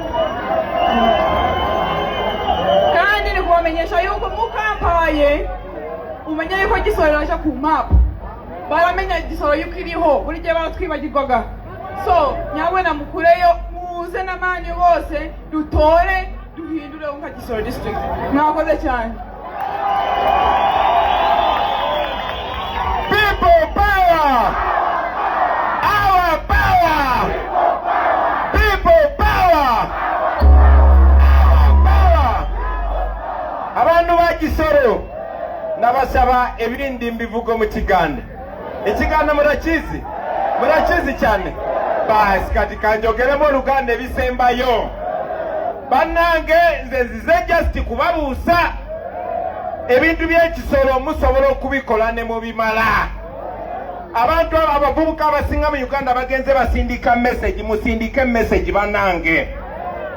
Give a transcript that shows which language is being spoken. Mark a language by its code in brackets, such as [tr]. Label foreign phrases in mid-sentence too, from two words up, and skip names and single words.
[rw] kandi ni kubamenyesha yuko mukampaye umenye yuko Kisoro yaje ku map baramenya Kisoro yuko iriho buri gihe baratwibagirwaga. So nyabona mukureyo muze n'amanyi bose dutore duhindure nka Kisoro district. Mwakoze cyane. [en] People power! Our power! People power! Our power! [rw] Abantu ba Kisoro nabasaba ebirindi mbivugo mu Kiganda. Ekiganda murakizi cyane. [lg] Basi kati kanjogeremo Luganda bisembayo. Banange nze zize just kubabuusa ebintu by'Ekisoro musobola okubikola ne mubimala. Abantu abavubuka abasinga mu Uganda bagenze basindika message musindike message banange.